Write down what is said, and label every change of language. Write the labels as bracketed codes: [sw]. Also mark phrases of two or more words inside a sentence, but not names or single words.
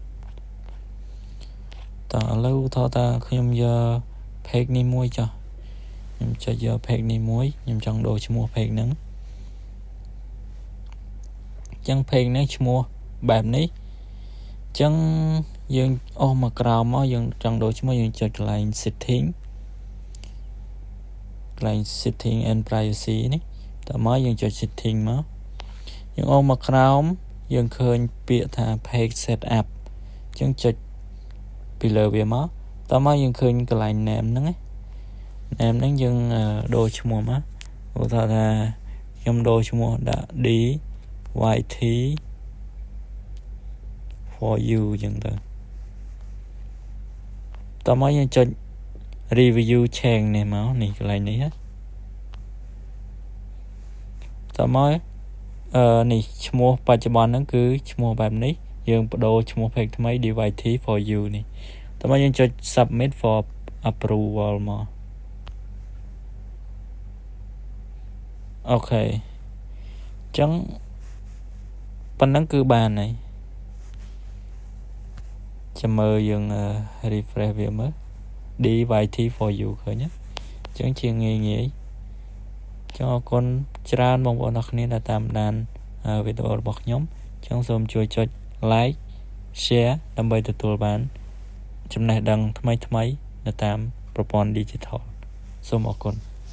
[km] តឥឡូវតើខ្ញុំយក page នេះមួយចុះខ្ញុំចុចយក page នេះមួយខ្ញុំចង់ដូរឈ្មោះ page ហ្នឹង អញ្ចឹង page នេះឈ្មោះបែបនេះអញ្ចឹងយើងអស់មកក្រោមមកយើងចង់ដូរឈ្មោះយើងចុចកន្លែង setting [en] and privacy [km] នេះតមកយើងចុច setting មកយើងអស់មកក្រោមយើងឃើញពាក្យថា [en] page setup [km] អញ្ចឹងចុចពីលើវាមកតមកយើងឃើញកន្លែង name ហ្នឹង name ហ្នឹងយើងដូរឈ្មោះមកឧទាហរណ៍ថាខ្ញុំដូរឈ្មោះដាក់ DYT for you អញ្ចឹងទៅតមកយើងចុច [en] review change [km] នេះមកនេះកន្លែងនេះតមកនេះឈ្មោះបច្ចុប្បន្នហ្នឹងគឺឈ្មោះបែបនេះយើងបដូរឈ្មោះ page ថ្មី DYT for you នេះតមកយើងចុច [en] submit for approval [km] មក អូខេអញ្ចឹងប៉ុណ្ណឹងគឺបានហើយចាំមើលយើង refresh វាមើល DYT for you ឃើញទេអញ្ចឹងជាងាយអញ្ចឹងអរគុណច្រើនបងប្អូនអរគ្នាដែលតាមដានវីដេអូរបស់ខ្ញុំអញ្ចឹងសូមជួយចុច [en] like share [km] ដើម្បីទទួលបានចំណេះដឹងថ្មីៗនៅតាមប្រព័ន្ធ digital សូមអរគុណ